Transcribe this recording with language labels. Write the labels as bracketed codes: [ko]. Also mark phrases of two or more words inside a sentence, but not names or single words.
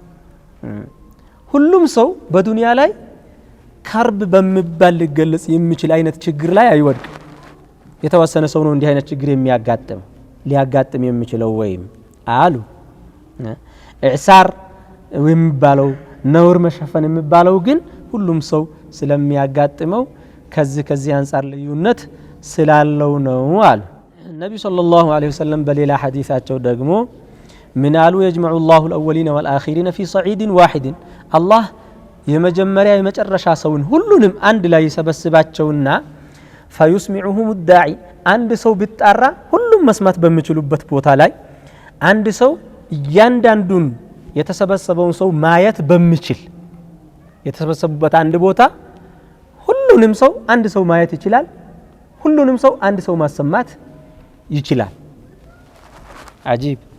[am] ሁሉም ሰው በዱንያ ላይ ከርብ በመባል ሊገለጽ የሚችል አይነት ችግር ላይ አይወድቅ የተወሰነ ሰው ነው እንዲህ አይነት ችግር ሊያጋጥም የሚችለው ወይም አሉ ኢዕሳር የሚባለው ነውር መሸፈን የሚባለው ግን ሁሉም ሰው ስለሚያጋጥመው ከዚህ አንፃር ልዩነት ስላለው ነው አሉ ነብዩ [ar] صلى الله عليه ወሰለም [am] በሌላ ሐዲሳቸው ደግሞ ምን አሉ [ar] يجمع الله الاولين والاخرين في صعيد واحد [am] الله የመጀመሪያ የመጨረሻ ሰውን ሁሉንም አንድ ላይ ይሰበስባቸውና [ar] فيسمعهم الداعي [am] አንድ ሰው ቢጣራ ሁሉም መስማት በሚችሉበት ቦታ ላይ አንድ ሰው እያንዳንዱን የተሰበሰበውን ሰው ማየት በሚችል የተሰበሰቡበት አንድ ቦታ ሁሉንም ሰው አንድ ሰው ማየት ይችላል ሁሉንም ሰው አንድ ሰው ማሰማት ይችላል አጂብ